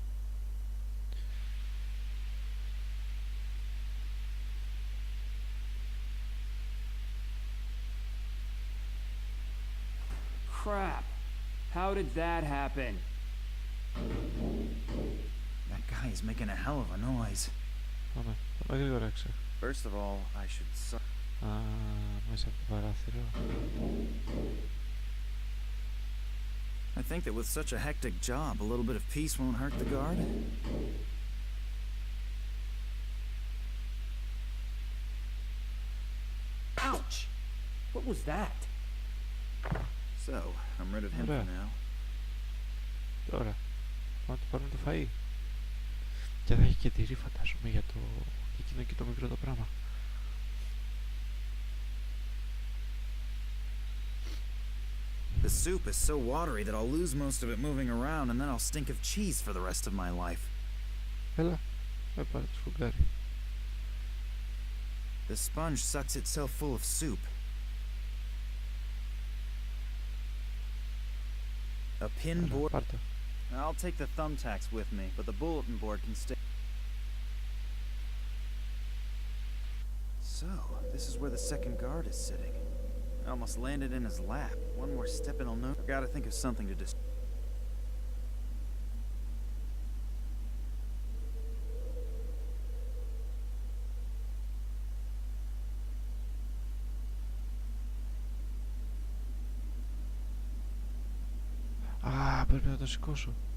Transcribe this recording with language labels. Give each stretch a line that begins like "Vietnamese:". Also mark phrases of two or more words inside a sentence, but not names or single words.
English: Crap. How did that happen? That guy is making a hell of a noise.
Greek: Πάμε γρήγορα έξω.
English: First of all, I should...
Greek: Α, μέσα από το παράθυρο.
English: I think that with such a hectic job, a little bit of peace won't hurt the guard. Ouch! What was that? So, I'm rid of him for now.
Greek: Τώρα. Πάμε να του πάρουμε το φαΐ. Και θα έχει και τυρί, φαντάζομαι, για το εκείνο και το μικρό το πράγμα.
English: The soup is so watery that I'll lose most of it moving around and then I'll stink of cheese for the rest of my life.
Greek: Έλα, με πάρε το σφουγγάρι.
English: The sponge sucks itself full of soup. A pin board.
Greek: Πάρ' το.
English: I'll take the thumbtacks with me, but the bulletin board can stay. So, this is where the second guard is sitting. I almost landed in his lap. One more step and I'll know. I've got to think of something to distract.
Greek: Α, πρέπει να το σηκώσω.